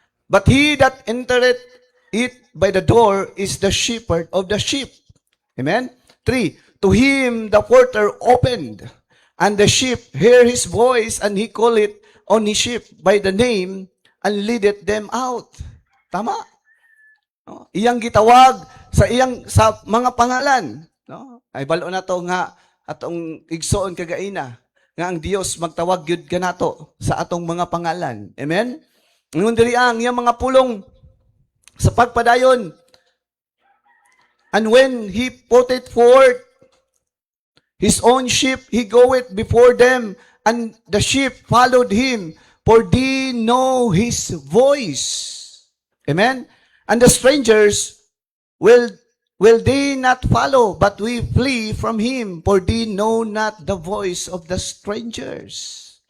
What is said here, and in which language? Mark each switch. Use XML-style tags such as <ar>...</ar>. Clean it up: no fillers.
<en>But he that entereth it by the door is the shepherd of the sheep. Amen? 3. To him the porter opened, and the sheep hear his voice, and he call it on his sheep by the name, and leadeth them out.</en> <ceb>Tama? No? Iyang gitawag sa mga pangalan. No? Ay balo na to nga atong igsoon kagaina nga ang Dios magtawag gyud kanato sa atong mga pangalan. Amen? Ngun diri ang iyang mga pulong sa pagpadayon.</ceb> <en>And when he putteth forth his own sheep, he goeth before them, and the sheep followed him, for they know his voice. Amen? And the strangers will they not follow, but we flee from him, for they know not the voice of the strangers.</en>